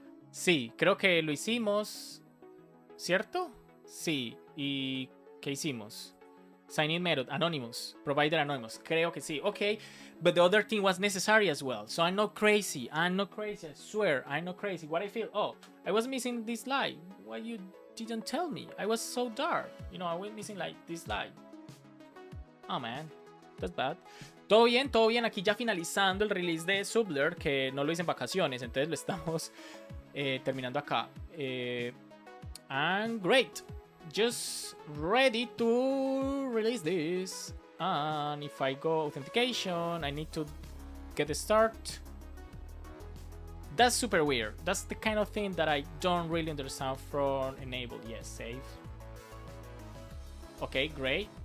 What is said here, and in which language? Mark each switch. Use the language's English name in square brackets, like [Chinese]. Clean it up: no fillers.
[Spanish] Sí, creo que lo hicimos, ¿cierto? Sí, ¿y qué hicimos? [English] Sign in method, anonymous, provider anonymous, [Spanish] creo que sí, [English] okay, but the other thing was necessary as well, so I'm not crazy, I swear, I'm not crazy. What I feel, oh, I was missing this slide, why you didn't tell me? I was so dark, you know, I was missing like this slide. Oh man, that's bad. [Spanish] Todo bien, aquí ya finalizando el release de Sublr, que no lo hice en vacaciones, entonces lo estamos terminando acá. [English] And great, just ready to release this. And if I go authentication, I need to get a start. That's super weird. That's the kind of thing that I don't really understand from enable. Yes, save. Okay, great.